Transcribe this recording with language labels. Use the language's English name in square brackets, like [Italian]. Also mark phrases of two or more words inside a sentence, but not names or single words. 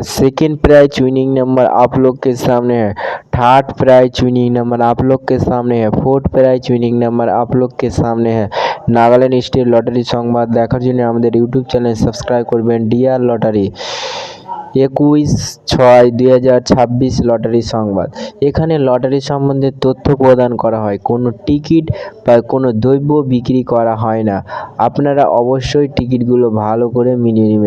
[English] second prize winning number [Hindi] आप लोग के सामने है। [English] third prize winning number [Hindi] आप लोग के सामने है। [English] fourth prize winning number [Hindi] आप लोग के सामने है। [Bangla] নাগাল্যান্ড স্টেট লটারি সংবাদ দেখার জন্য আমাদের [English] YouTube channel [Bangla] সাবস্ক্রাইব করবেন। ডিয়ার লটারি 21/6/2026 লটারি সংবাদ। এখানে লটারি সম্বন্ধে তথ্য প্রদান করা হয়, কোনো টিকিট বা কোনো দ্রব্য বিক্রি করা হয় না। আপনারা অবশ্যই টিকিটগুলো ভালো করে মিলিয়ে নেবেন।